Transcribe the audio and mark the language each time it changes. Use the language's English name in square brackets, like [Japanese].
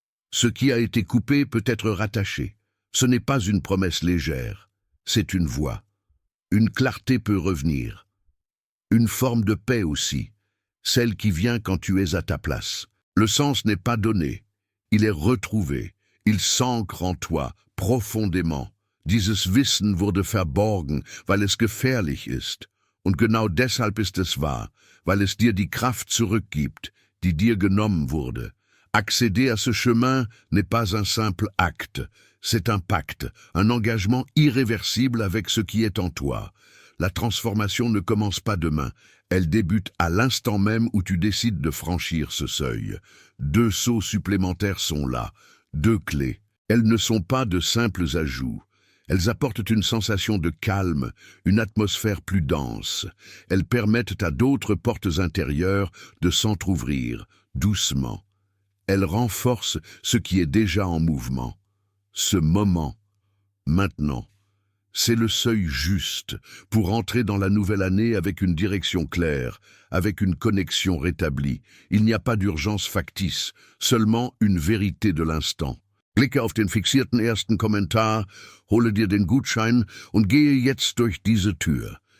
[French] Ce qui a été coupé peut être rattaché. Ce n'est pas une promesse légère, c'est une voie. Une clarté peut revenir. Une forme de paix aussi, celle qui vient quand tu es à ta place. Le sens n'est pas donné, il est retrouvé. Il s'ancre en toi, profondément. [German] Dieses Wissen wurde verborgen, weil es gefährlich ist. Und genau deshalb ist es wahr, weil es dir die Kraft zurückgibt, die dir genommen wurde. [French] Accéder à ce chemin n'est pas un simple acte, c'est un pacte, un engagement irréversible avec ce qui est en toi. La transformation ne commence pas demain, elle débute à l'instant même où tu décides de franchir ce seuil. 2 sauts supplémentaires sont là, 2 clés. Elles ne sont pas de simples ajouts. Elles apportent une sensation de calme, une atmosphère plus dense. Elles permettent à d'autres portes intérieures de s'entr'ouvrir, doucement. Elles renforcent ce qui est déjà en mouvement. Ce moment, maintenant, c'est le seuil juste pour entrer dans la nouvelle année avec une direction claire, avec une connexion rétablie. Il n'y a pas d'urgence factice, seulement une vérité de l'instant. [German] Klicke auf den fixierten ersten Kommentar, hole dir den Gutschein und gehe jetzt durch diese Tür.